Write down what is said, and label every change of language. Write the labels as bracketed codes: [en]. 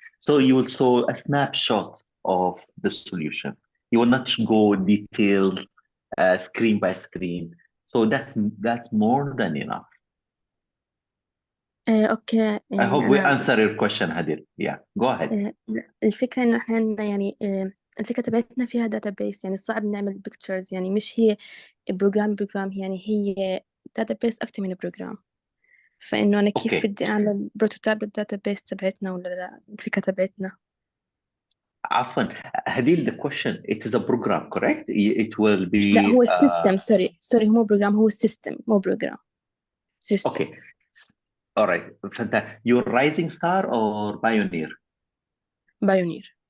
[en] So you will show a snapshot of the solution. You will not go detailed screen by screen. So that's more than enough. Okay. I hope we answer your question, Hadil. Yeah, go ahead. [ar] الفكرة إنه إحنا عندنا يعني الفكرة تبعتنا فيها database، يعني صعب نعمل pictures، يعني مش هي بروجرام يعني هي database أكتر من بروجرام. فإنه أنا كيف بدي أعمل بروتوتايب للداتابيس تبعتنا ولا الفكرة تبعتنا؟ عفوا [en] Hadil, the question, it is a program, correct? It will be [ar] لا هو السيستم. سوري هو مو بروجرام، هو السيستم مو بروجرام. سيستم. [en] Okay. All right. Fantastic. You're Rising Star or Pioneer? Pioneer.